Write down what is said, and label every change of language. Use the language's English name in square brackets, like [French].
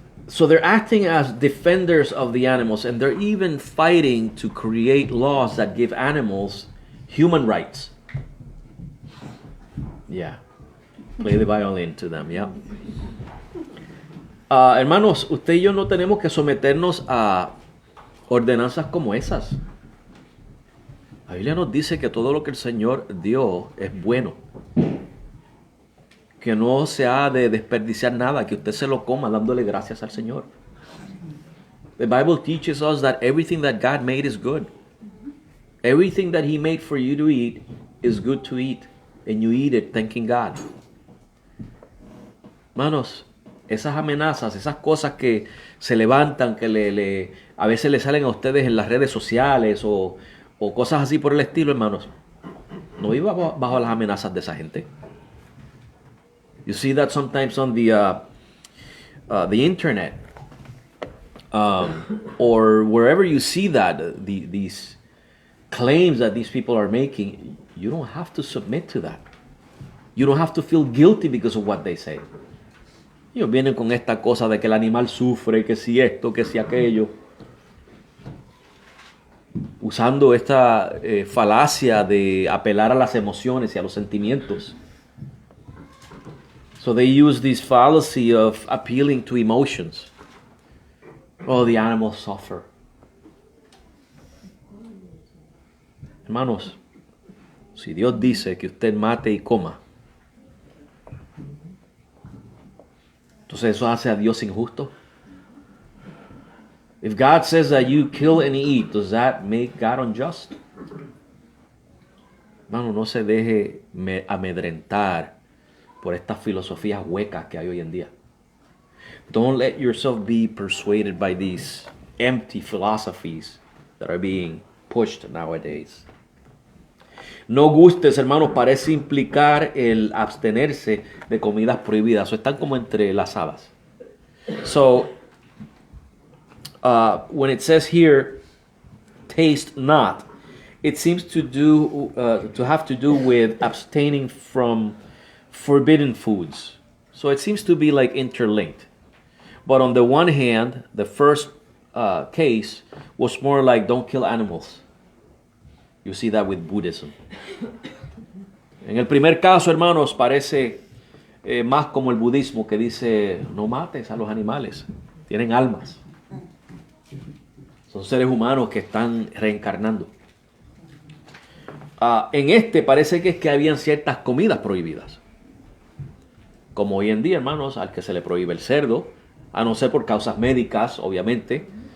[English] So they're acting as defenders of the animals, and they're even fighting to create laws that give animals human rights. Yeah. Play the violin to them, yeah. [Spanish] Hermanos, usted y yo no tenemos que someternos a ordenanzas como esas. La Biblia nos dice que todo lo que el Señor dio es bueno. Que no se ha de desperdiciar nada, que usted se lo coma dándole gracias al Señor. [English] The Bible teaches us that everything that God made is good. Everything that He made for you to eat is good to eat. And you eat it thanking God. [Spanish] Hermanos, esas amenazas, esas cosas que se levantan, que a veces le salen a ustedes en las redes sociales o cosas así por el estilo, hermanos, no viva bajo las amenazas de esa gente. [English] You see that sometimes on the internet, or wherever you see that these claims that these people are making. You don't have to submit to that. You don't have to feel guilty because of what they say. [Spanish] Ellos vienen con esta cosa de que el animal sufre, que si esto, que si aquello, usando esta falacia de apelar a las emociones y a los sentimientos. [English] So they use this fallacy of appealing to emotions. Oh, the animals suffer. [Spanish] Hermanos, si Dios dice que usted mate y coma, entonces eso hace a Dios injusto. [English] If God says that you kill and eat, does that make God unjust? [Spanish] Hermano, no se deje amedrentar por estas filosofías huecas que hay hoy en día. [English] Don't let yourself be persuaded by these empty philosophies that are being pushed nowadays. [Spanish] No gustes, hermanos, parece implicar el abstenerse de comidas prohibidas. O están como entrelazadas. [English] So, when it says here, taste not, it seems to have to do with abstaining from forbidden foods. So it seems to be like interlinked. But on the one hand, the first case was more like don't kill animals. You see that with Buddhism. [Spanish] En el primer caso, hermanos, parece más como el budismo que dice no mates a los animales, tienen almas. Son seres humanos que están reencarnando. En este parece que es que habían ciertas comidas prohibidas. Como hoy en día, hermanos, al que se le prohíbe el cerdo, a no ser por causas médicas, obviamente.